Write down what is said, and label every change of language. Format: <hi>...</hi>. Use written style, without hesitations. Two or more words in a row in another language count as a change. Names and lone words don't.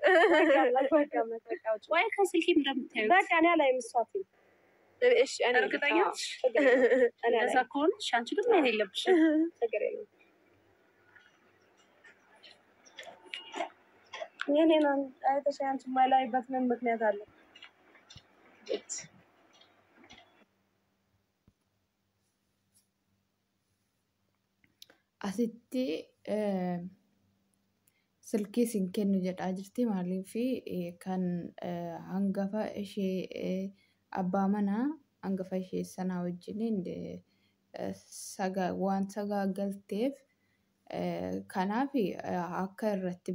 <am>ወይ ከስልኬ እንደምታዩት በቃ እኔ አላይም። እሷት እሺ እኔ እርግጠኛ ነሽ? እንደዛ ከሆነሽ አንቺ ግን ማየት የለብሽም። ችግር የለም። የኔን አይተሽ አንቺ የማላይበት ምን ምክንያት አለ?</am> <om>asitti silkii isin kennu jedhaa jirti. Maaliif kan hangafa ishee abbaa manaa hangafa ishee sanaa wajjiniin waan sagaagalteef kanaaf akka irratti</om>